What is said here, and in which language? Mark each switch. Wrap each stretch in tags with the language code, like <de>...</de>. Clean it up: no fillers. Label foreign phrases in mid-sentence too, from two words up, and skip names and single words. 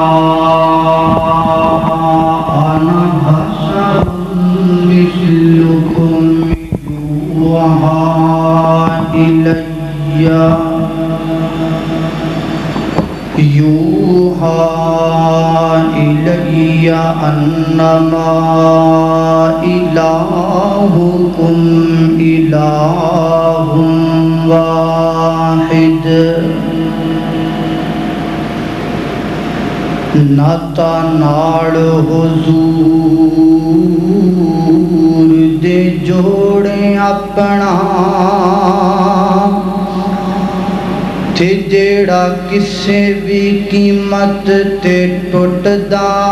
<ar>أنا بشر مثلكم يوحى إلي أنما إلهكم إله واحد.</ar> <pa>ناتا نال حضور دے جوڑے اپنا تے جیڑا کسے بھی قیمت تے ٹوٹدا</pa>